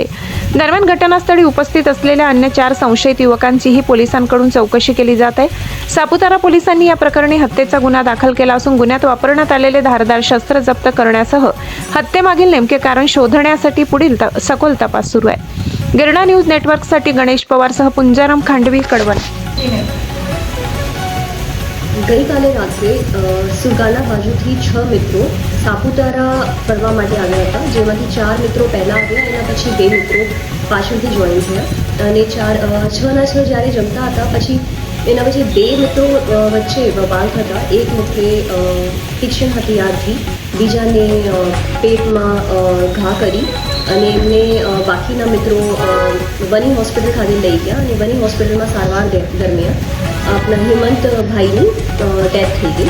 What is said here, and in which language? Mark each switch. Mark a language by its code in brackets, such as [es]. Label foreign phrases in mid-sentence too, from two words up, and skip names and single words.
[mr] दरम्यान घटनास्थळी उपस्थित असलेल्या अन्य 4 संशयित युवकांचीही पोलिसांकडून चौकशी केली जात आहे. सापुतारा पोलिसांनी या प्रकरणी हत्येचा गुन्हा दाखल केला असून गुन्ह्यात वापरण्यात आलेले धारदार शस्त्र जप्त करण्यासह हत्येमागील नेमके कारण शोधण्यासाठी पुढील सखोल तपास सुरू आहे. गिरणा न्यूज नेटवर्कसाठी गणेश पवारसह पुंजाराम खांडवी, कड़वन. [gu] ગઈકાલે રાત્રે સુરગાણા બાજુથી 6 મિત્રો સાપુતારા ફરવા માટે આવ્યા હતા, જેમાંથી 4 મિત્રો પહેલાં આવ્યા, એના પછી 2 મિત્રો પાછળથી જોઈન થયા અને 6 જ્યારે જમતા હતા પછી એના પછી 2 મિત્રો વચ્ચે બબાલ થતા એક મિત્રે તીક્ષ્ણ હથિયારથી બીજાને પેટમાં ઘા કરી અને એમને બાકીના મિત્રો વની હોસ્પિટલ ખાતે લઈ ગયા અને વની હોસ્પિટલમાં સારવાર દરમિયાન આપણા હેમંત ભાઈની ડેથ થઈ ગઈ.